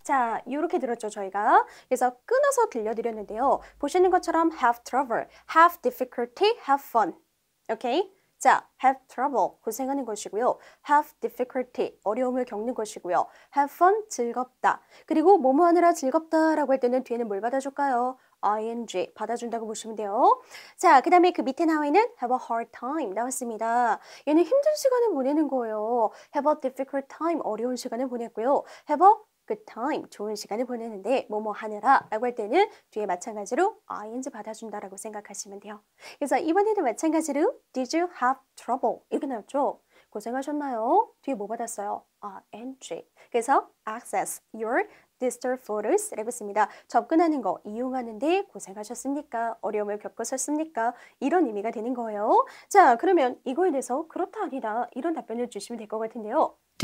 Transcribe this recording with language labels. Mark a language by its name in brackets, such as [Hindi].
[Korean] 자, 이렇게 들었죠, 저희가. 그래서 끊어서 들려드렸는데요. 보시는 것처럼 [English] have trouble, have difficulty, have fun. 오케이? [Korean] 자, [English] have trouble, [Korean] 고생하는 것이고요. [English] have difficulty, [Korean] 어려움을 겪는 것이고요. [English] have fun, [Korean] 즐겁다. 그리고 뭐뭐 하느라 즐겁다라고 할 때는 뒤에는 뭘 받아줄까요? ing, 받아준다고 보시면 돼요. 자, 그 다음에 그 밑에 나와 있는 [English] have a hard time [Korean] 나왔습니다. 얘는 힘든 시간을 보내는 거예요. [English] have a difficult time, [Korean] 어려운 시간을 보냈고요. [English] have a good time, [Korean] 좋은 시간을 보내는데 뭐뭐 하느라 라고 할 때는 뒤에 마찬가지로 ing 받아준다라고 생각하시면 돼요. 그래서 이번에도 마찬가지로 [English] did you have trouble [Korean] 이렇게 나왔죠. 고생하셨나요? 뒤에 뭐 받았어요? ing. [English] 그래서 access your digital photos [Korean] 라고 했습니다. 접근하는 거, 이용하는데 고생하셨습니까? 어려움을 겪으셨습니까? 이런 의미가 되는 거예요. 자, 그러면 이거에 대해서 그렇다 아니다 이런 답변을 주시면 될 것 같은데요.